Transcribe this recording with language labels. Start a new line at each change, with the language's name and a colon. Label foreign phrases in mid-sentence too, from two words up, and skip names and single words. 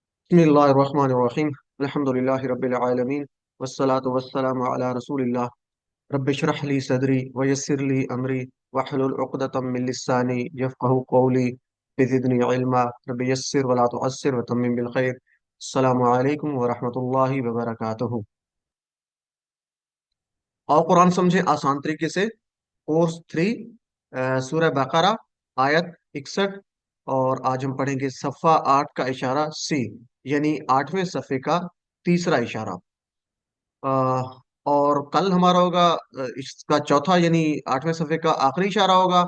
Arabic: بسم الله الرحمن الرحيم الحمد لله رب العالمين والصلاة والسلام على رسول الله رب اشرح لي صدري ويسر لي أمري واحلل عقدة من لساني يفقهوا قولي زدني علما رب يسر ولا تعسر وتمم بالخير. السلام عليكم ورحمة الله وبركاته.
Hindi: और कुरान समझे आसान तरीके से, कोर्स 3, सूरह बकरा, आयत 61। और आज हम पढ़ेंगे सफ़ा 8 का इशारा सी, यानी 8वें सफ़े का तीसरा इशारा। अ, और कल हमारा होगा इसका चौथा, यानी 8वें सफ़े का आखिरी इशारा होगा।